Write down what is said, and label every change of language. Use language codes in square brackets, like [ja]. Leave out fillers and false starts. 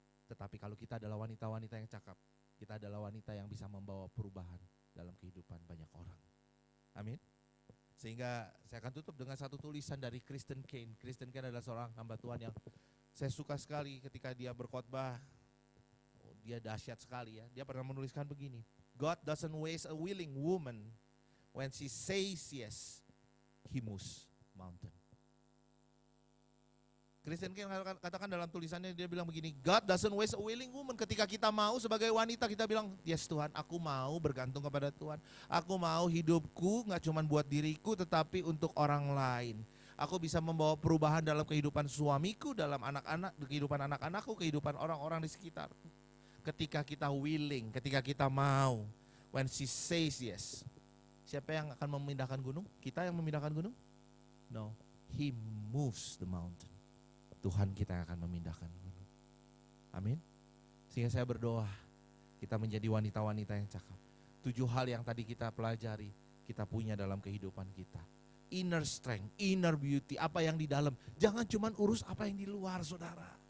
[id] Tetapi kalau kita adalah wanita-wanita yang cakap, kita adalah wanita yang bisa membawa perubahan dalam kehidupan banyak orang. Amin. Sehingga saya akan tutup dengan satu tulisan dari Kristen Kane. Kristen Kane adalah seorang hamba Tuhan yang saya suka sekali ketika dia berkhotbah. Dia dahsyat sekali, ya. Dia pernah menuliskan begini. [en] God doesn't waste a willing woman. When she says yes, he moves mountain. [id] Kristen Kane katakan dalam tulisannya, dia bilang begini, [en] God doesn't waste a willing woman. [id] Ketika kita mau sebagai wanita, kita bilang, yes Tuhan, aku mau bergantung kepada Tuhan. Aku mau hidupku gak cuma buat diriku, tetapi untuk orang lain. Aku bisa membawa perubahan dalam kehidupan suamiku, dalam anak-anak, kehidupan anak-anakku, kehidupan orang-orang di sekitarku. Ketika kita willing, ketika kita mau, [en] when she says yes. [id] Siapa yang akan memindahkan gunung? Kita yang memindahkan gunung? [en] No, he moves the mountain. [id] Tuhan kita yang akan memindahkan gunung. Amin. Sehingga saya berdoa, kita menjadi wanita-wanita yang cakap. 7 hal yang tadi kita pelajari, kita punya dalam kehidupan kita. [en] Inner strength, inner beauty, [id] apa yang di dalam. Jangan cuma urus apa yang di luar, saudara.